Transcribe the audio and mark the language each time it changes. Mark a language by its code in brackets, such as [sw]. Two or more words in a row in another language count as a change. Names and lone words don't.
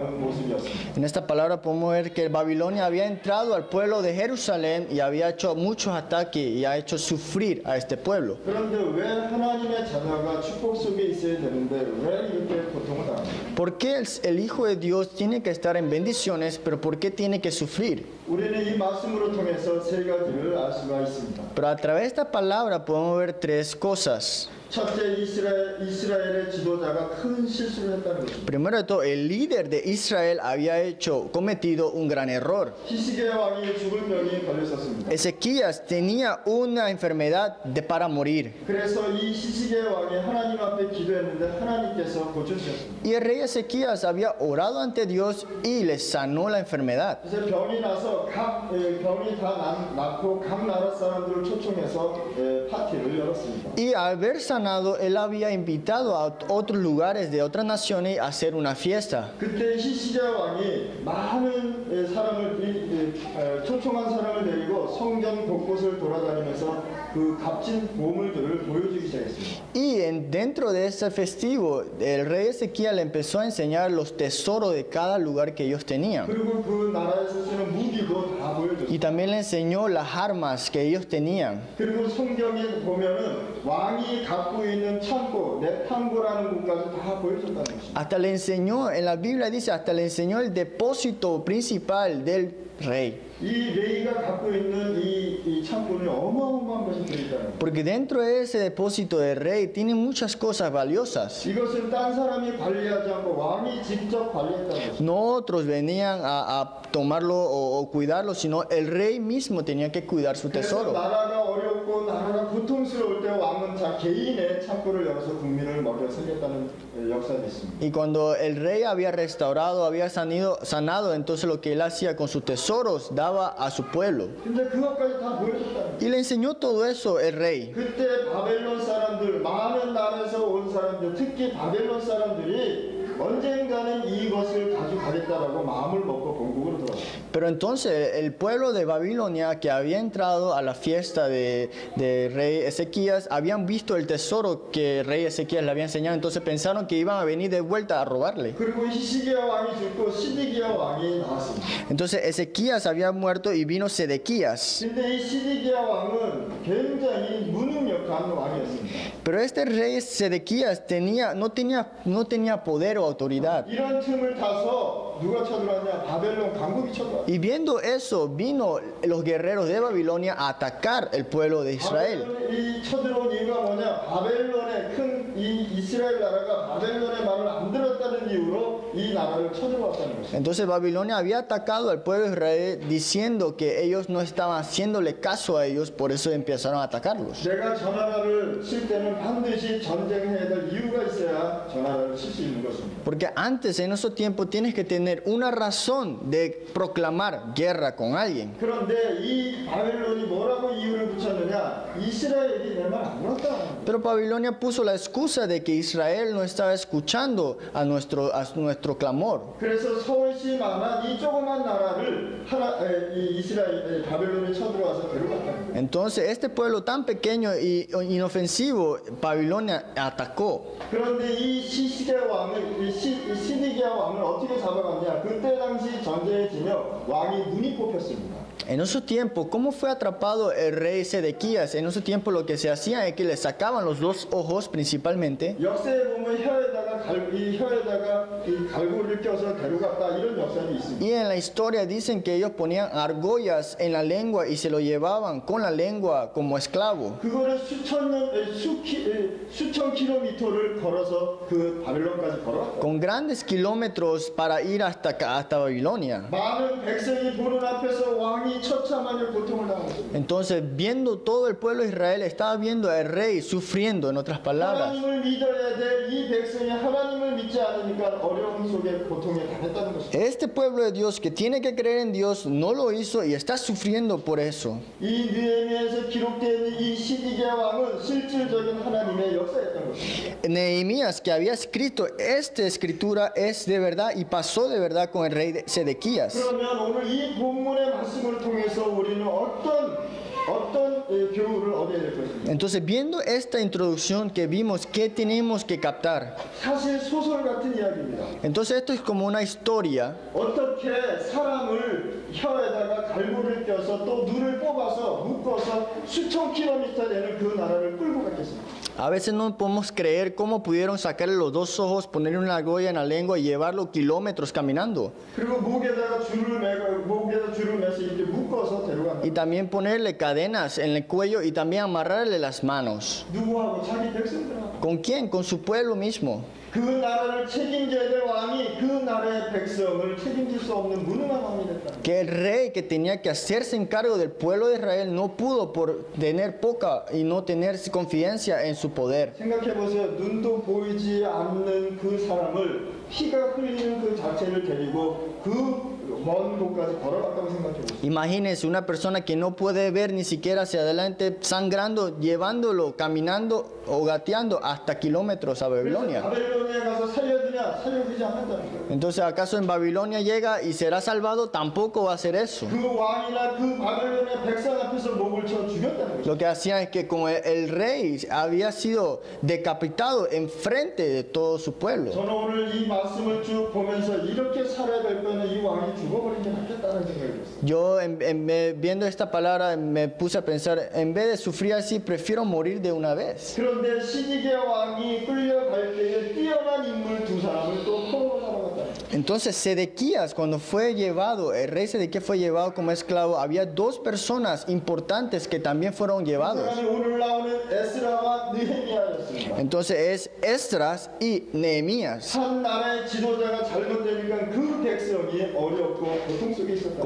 [ko] 모습이었습니다. [es] En esta palabra podemos ver que Babilonia había entrado al pueblo de Jerusalén y había hecho muchos ataques y ha hecho sufrir a este pueblo. [ko] 그런데 왜 하나님의 자녀가 축복 속에 있어야 되는데 왜 이렇게 고통을 당합니까? [es] ¿Por qué el Hijo de Dios tiene que estar en bendiciones, pero por qué tiene que sufrir? [ko] 우리는 이 말씀으로 통해서 세 가지를 알 수가 있습니다. [es] Pero a través de esta palabra podemos ver tres cosas. [ko] 첫째, 이스라엘의 지도자가 큰 실수를 했다는 것입니다. [es] Primero de todo, el líder de Israel había cometido un gran error. [ko] 히스기야 왕이 죽을 병이 걸렸었습니다. [es] Ezequías tenía una enfermedad para morir. [ko] 그래서 이 히스기야 왕이 하나님 앞에 기도했는데 하나님께서 고쳐주셨습니다. [es] Y el rey Ezequías había orado ante Dios y le sanó la enfermedad. [ko] 그래서 병이 나서 병이 다 낫고 각 나라 사람들을 초청해서 파티를 열었습니다. [es] Y al haber sanado, él había invitado a otros lugares de otras naciones a hacer una fiesta. [ko] 그때 히스기야 왕이 많은 사람을 초청한 사람을 데리고 성전 곳곳을 돌아다니면서 그 값진 보물들을 보여주기 시작했습니다. [es] Y dentro de ese festivo, el rey Ezequías le empezó a enseñar los tesoros de cada lugar que ellos tenían. [ko] 그리고 그 나라에서 쓰는 무기도 다 보여줬습니다. [es] Y también le enseñó las armas que ellos tenían. [ko] 그리고 성경에 보면은 왕이 갖고 있는 창고, 넷탕고라는 곳까지 다 보여줬다는 것입니다. [es] Hasta le enseñó, en la Biblia dice, hasta le enseñó el depósito principal del rey. [ko] 이 레이가 갖고 있는 이 창고는 어마어마한 것이 들어있다는 거예요. [es] Porque dentro de ese depósito del rey tiene muchas cosas valiosas. [ko] 이것은 딴 사람이 관리하지 않고 왕이 직접 관리했다는 것입니다. [es] No otros venían a tomarlo o cuidarlo, sino el rey mismo tenía que cuidar su [ko] 그래서 [es] tesoro. [ko] 나라가 어렵고 나라가 고통스러울 때 왕은 자 개인의 창고를 열어서 국민을 먹여 살렸다는 역사가 있습니다. [es] Y cuando el rey había restaurado, había sanado, entonces lo que él hacía con sus tesoros daba a su pueblo. [ko] 근데 그것까지 다 보여줬다는 거예요. [es] Y le enseñó todo eso el rey. [ko] 그때 바벨론 사람들, 많은 나라에서 온 사람들, 특히 바벨론 사람들이 언젠가는 이것을 가져가겠다라고 마음을 먹고 본국으로 돌아왔습니다. [es] Pero entonces el pueblo de Babilonia que había entrado a la fiesta de rey Ezequías, habían visto el tesoro que el rey Ezequías le había enseñado, entonces pensaron que iban a venir de vuelta a robarle. [ko] 그리고 히스기야 왕이 죽고 시드기야 왕이 나왔습니다. [es] Entonces Ezequías había muerto y vino Sedequías. [ko] 근데 이 시드기야 왕은 굉장히 무능력한 왕이었습니다. [es] Pero este rey Sedequías no tenía poder o autoridad. [ko] 이런 틈을 타서 누가 쳐들어왔냐? 바벨론 강국이 쳐들어왔어요. [es] Y viendo eso, vino los guerreros de Babilonia a atacar el pueblo de Israel. [ko] 이 쳐들어온 이유가 뭐냐? 바벨론의 큰 이 이스라엘 나라가 바벨론의 말을 안 들었다는 이유로 이 나라를 쳐들어왔다는 것입니다. [es] Entonces Babilonia había atacado al pueblo de Israel diciendo que ellos no estaban haciéndole caso a ellos, por eso empezaron a atacarlos. [ko] 내가 저 나라를 칠 때는 반드시 전쟁해야 될 이유가 있어야 저 나라를 칠 수 있는 것입니다. [es] Porque antes, en esos tiempos, tienes que tener una razón de proclamar guerra con alguien. [ko] 그런데 이 바벨론이 뭐라고 이유를 붙였느냐? 이스라엘이 내 말 안 들었다. [es] Pero Babilonia puso la excusa de que Israel no estaba escuchando a nuestro clamor. [ko] 그래서 서울시만한 이 조그만 나라를 이 이스라엘 바벨론이 쳐들어와서 데려갔다. [es] Entonces, este pueblo tan pequeño y inofensivo, Babilonia atacó. [ko] 그런데 이 시드기야 왕을 어떻게 잡아갔냐? 그때 당시 전쟁에 지며 왕이 눈이 뽑혔습니다. [es] En esos tiempos, ¿cómo fue atrapado el rey Sedequías? En esos tiempos lo que se hacía es que le sacaban los dos ojos principalmente. [ko] 역사에 보면 혀에다가 이 갈고리를 껴서 데려갔다 이런 역사는 있습니다. [es] Y en la historia dicen que ellos ponían argollas en la lengua y se lo llevaban con la lengua como esclavo. [ko] 그거를 수천 킬로미터를 걸어서 그 바벨론까지 걸어갔다. [es] Con grandes kilómetros para ir hasta Babilonia. [ko] 많은 백성이 보는 앞에서 왕이 처참하게 고통을 당했습니다. [es] Entonces, viendo todo el pueblo de Israel, estaba viendo al rey sufriendo, en otras palabras. [ko] 하나님을 믿어야 될 이 백성이 하나님을 믿지 않으니까 어려움 속에 고통에 당했다는 것입니다. [es] Este pueblo de Dios que tiene que creer en Dios no lo hizo y está sufriendo por eso. [ko] 이 느헤미야에서 기록된 이 시드기야 왕은 실질적인 하나님의 역사였던 것입니다. [es] Nehemías, que había escrito esta escritura, es de verdad y pasó de verdad con el rey Sedequías. [ko] 그러면 오늘 이 본문의 말씀을 통해서 우리는 어떤 어떤 교훈을 얻어야 될 것입니다. [es] Entonces, viendo esta introducción que vimos, ¿qué tenemos que captar? [ko] 사실 소설 같은 이야기입니다. [es] Entonces, esto es como una historia. [ko] 어떻게 사람을 혀에다가 갈고리를 껴서 또 눈을 뽑아서 묶어서 수천 킬로미터 되는 그 나라를 끌고 갔겠습니까? [es] A veces no podemos creer cómo pudieron sacarle los dos ojos, ponerle una argolla en la lengua y llevarlo kilómetros caminando. [ko] 그리고 목에다 줄을 매서 이렇게 묶어서 데려간다. [es] Y también ponerle cadenas en el cuello y también amarrarle las manos. [ko] 누구하고? 자기 백성들하고. [es] ¿Con quién? Con su pueblo mismo. [ko] 그 나라를 책임져야 될 왕이 그 나라의 백성을 책임질 수 없는 무능한 왕이 됐다. [es] Que el rey que tenía que hacerse encargo del pueblo de Israel no pudo por tener poca y no tener confianza en su poder. [ko] 생각해 보세요. 눈도 보이지 않는 그 사람을 피가 흘리는 그 자체를 데리고 그 먼 곳까지 걸어갔다고 생각해 보세요. [es] Imagínense una persona que no puede ver ni siquiera hacia adelante, sangrando, llevándolo, caminando o gateando hasta kilómetros a Babilonia. [ko] 바벨론에 가서 살려주냐? 살려주지 않는다는 거예요. [es] Entonces, ¿acaso en Babilonia llega y será salvado? Tampoco va a hacer eso. [ko] 그 왕이나 그 바벨론의 백성 앞에서 목을 쳐 죽였다는 거예요. [es] Lo que hacían es que como el rey había sido decapitado enfrente de todo su pueblo. [ko] 저는 오늘 이 말씀을 쭉 보면서 이렇게 살아야 될 거는 이 왕이 죽어버린 게 낫겠다는 생각이 들었어요. [es] Yo viendo esta palabra me puse a pensar, en vez de sufrir así, prefiero morir de una vez. [ko] 그런데 시디게 왕이 끌려갈 때에 뛰어난 인물 두 사람을 또 포로로 잡아갔다. [es] Entonces Sedequías, cuando fue llevado, el rey Sedequías fue llevado como esclavo, había dos personas importantes que también fueron [ko] 그 [es] llevados. [ko] 사람이 오늘 나오는 에스라와 느헤미야였습니다. [es] Entonces es Esdras y Nehemías. [ko] 한 나라의 지도자가 잘못되니까 그 백성이 어렵고 고통 속에 있었다.